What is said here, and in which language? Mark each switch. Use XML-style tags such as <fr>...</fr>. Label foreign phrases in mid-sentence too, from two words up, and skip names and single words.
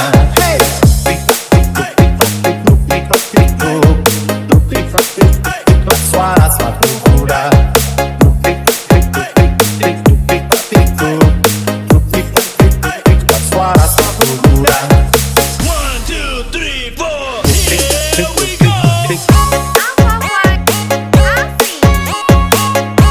<id>Hey, tik tik tik tik tik tik tik tik tik, suara sepatu kuda. Tik tik tik tik tik tik tik tik, suara sepatu kuda.</id> <en>1, 2, 3, 4, here we go.</en>